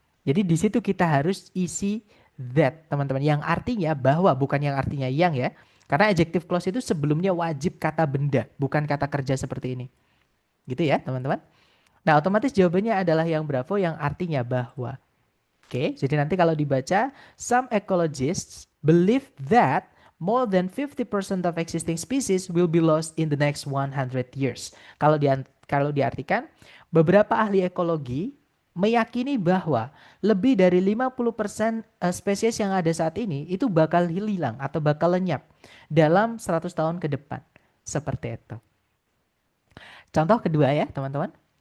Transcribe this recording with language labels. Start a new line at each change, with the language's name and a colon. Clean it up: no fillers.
Indonesian: Jadi di situ kita harus isi that, teman-teman. Yang artinya bahwa, bukan yang artinya yang ya. Karena adjective clause itu sebelumnya wajib kata benda, bukan kata kerja seperti ini. Gitu ya, teman-teman. Nah, otomatis jawabannya adalah yang bravo yang artinya bahwa. Oke, jadi nanti kalau dibaca,
English: some ecologists believe that more than 50% of existing species will be lost in the next 100 years.
Indonesian: Kalau diartikan, beberapa ahli ekologi meyakini bahwa lebih dari 50% spesies yang ada saat ini itu bakal hilang atau bakal lenyap dalam 100 tahun ke depan. Seperti itu. Contoh kedua ya, teman-teman.